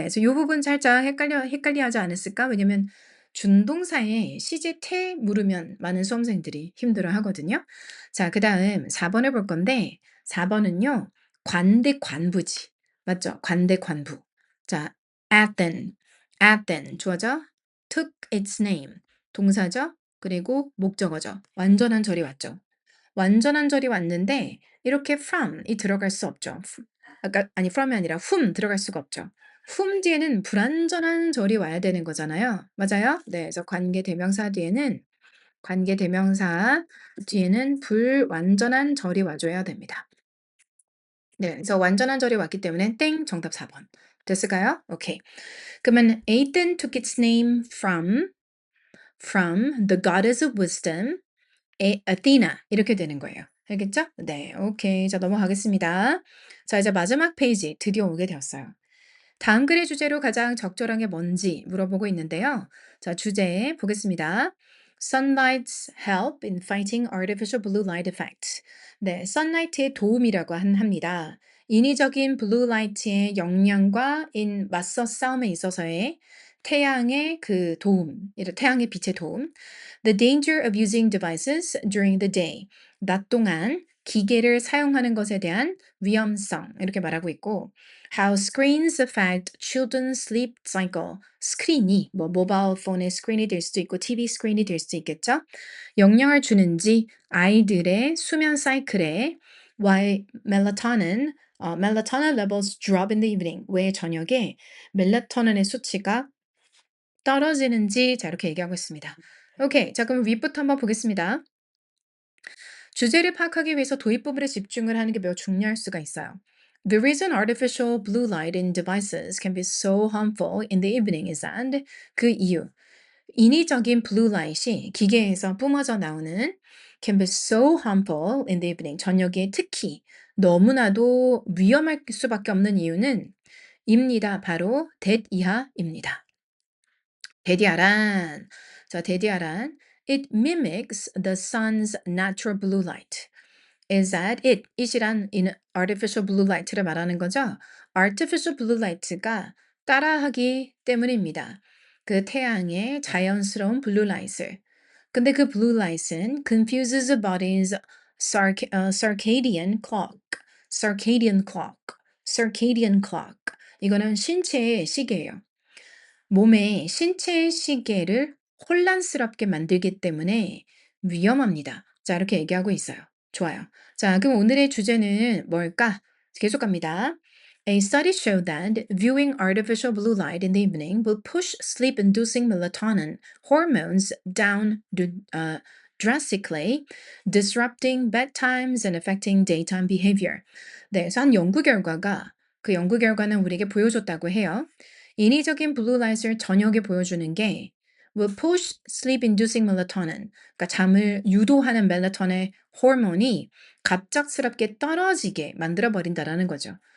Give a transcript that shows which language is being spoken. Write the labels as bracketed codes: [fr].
[ko] 그래서 요 부분 살짝 헷갈려하지 않았을까? 왜냐면 준동사에 시제, 태 물으면 많은 수험생들이 힘들어하거든요. 자 그다음 4번을 볼 건데 4번은요. 관대 관부지. 맞죠? 관대 관부. 자 Athens 주어죠? took its name 동사죠? 그리고 목적어죠. 완전한 절이 왔죠. 완전한 절이 왔는데 이렇게 from이 들어갈 수 없죠. 아까 아니 from이 아니라 whom 들어갈 수가 없죠. whom 뒤에는 불완전한 절이 와야 되는 거잖아요. 맞아요? 네. 그래서 관계대명사 뒤에는 불완전한 절이 와줘야 됩니다. 네. 그래서 완전한 절이 왔기 때문에 땡 정답 4번. 됐을까요? 오케이. [en] 그러면 Athens took its name from the goddess of wisdom Athena [ko] 이렇게 되는 거예요. 알겠죠? 네, 오케이. 자, 넘어가겠습니다. 자, 이제 마지막 페이지 드디어 오게 되었어요. 다음 글의 주제로 가장 적절한 게 뭔지 물어보고 있는데요. 자, 주제 보겠습니다. [en] Sunlight's help in fighting artificial blue light effect. [ko] 네, sunlight의 도움이라고 합니다. 인위적인 블루 라이트의 영향과 맞서 싸움에 있어서의 태양의 그 도움, 태양의 빛의 도움. [en] The danger of using devices during the day. [ko] 낮 동안 기계를 사용하는 것에 대한 위험성 이렇게 말하고 있고 [en] How screens affect children's sleep cycle. [ko] 스크린이 뭐 모바일 폰의 스크린이 될 수도 있고 TV 스크린이 될 수도 있겠죠. 영향을 주는지 아이들의 수면 사이클에 [en] why melatonin melatonin levels drop in the evening. [ko] 왜 저녁에 멜라토닌의 수치가 떨어지는지 자 이렇게 얘기하고 있습니다. 오케이. 자 그럼 윗부터 한번 보겠습니다. 주제를 파악하기 위해서 도입 부분에 집중을 하는 게 매우 중요할 수가 있어요. [en] The reason artificial blue light in devices can be so harmful in the evening is that [ko] 그 이유, 인위적인 블루 라이트이 기계에서 뿜어져 나오는 [en] can be so harmful in the evening [ko] 저녁에 특히 너무나도 위험할 수밖에 없는 이유는 입니다. 바로 that 이하입니다. 데디아란 자 데디아란 [en] it mimics the sun's natural blue light. is that it이란 in artificial blue light를 [ko] 말하는 거죠. artificial blue light가 따라하기 때문입니다. 그 태양의 자연스러운 블루 라이트를. 근데 그 블루 라이트는 [en] confuses the body's circadian clock, circadian clock, circadian clock. [ko] 이거는 신체의 시계예요. 몸의 신체의 시계를 혼란스럽게 만들기 때문에 위험합니다. 자, 이렇게 얘기하고 있어요. 좋아요. 자, 그럼 오늘의 주제는 뭘까? 계속 갑니다. [en] A study showed that viewing artificial blue light in the evening will push sleep-inducing melatonin hormones down drastically, disrupting bedtimes and affecting daytime behavior. [ko] 네, 그래서 한 연구 결과가 그 연구 결과는 우리에게 보여줬다고 해요. 인위적인 블루라이트를 저녁에 보여주는 게 [en] will push sleep-inducing melatonin, [ko] 그러니까 잠을 유도하는 멜라토닌의 호르몬이 갑작스럽게 떨어지게 만들어 버린다라는 거죠.